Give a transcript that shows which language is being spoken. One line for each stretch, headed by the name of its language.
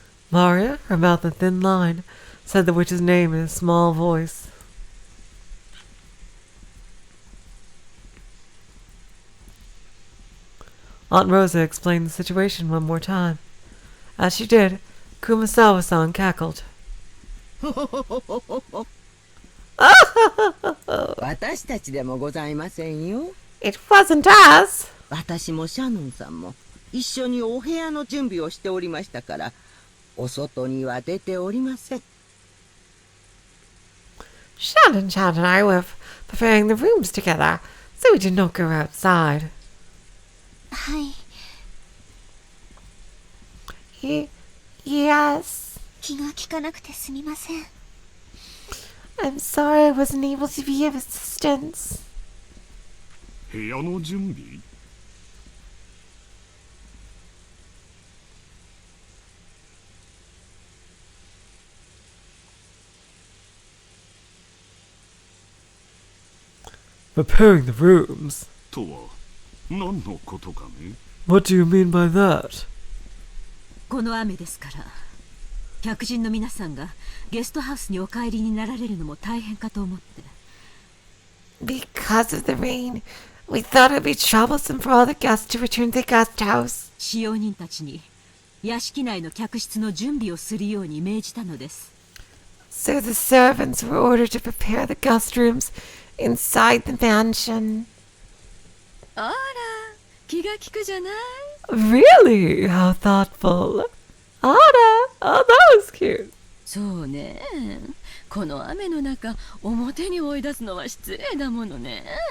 English: Maria, her mouth a thin line, said the witch's name in a small voice. Aunt Rosa explained the situation one more time. As she did, Kumasawa-san cackled.
Japanese: 私たちでもございませんよ。
English: It wasn't us.
Japanese: 私もシャノンさんも一緒にお部屋の準備をしておりましたから、お外には出ておりません。
English: Shannon and I were preparing the rooms together, so we did not go outside.
Japanese: はい。
English: Yes.
Japanese: 気が利かなくてすみません。
English: I'm sorry I wasn't able to be of assistance.
Japanese: 部屋の準備？
English: Preparing the rooms?
Japanese: とは何のことかね？
English: What do you mean by that?
Japanese: この雨ですから客人の皆さんがゲストハウスにお帰りになられるのも大変かと思って。
English: Because of the rain, we thought it would be troublesome for all the guests to return to the guest house.
Japanese: 使用人たちに屋敷内の客室の準備をするように命じたのです。
English: So the servants were ordered to prepare the guest rooms inside the mansion.
Japanese: あら、気が利くじゃない。
English: Really? How thoughtful. Ada! Oh, that was cute.
Japanese: そうね。この雨の中、表に追い出すのは失礼だものね。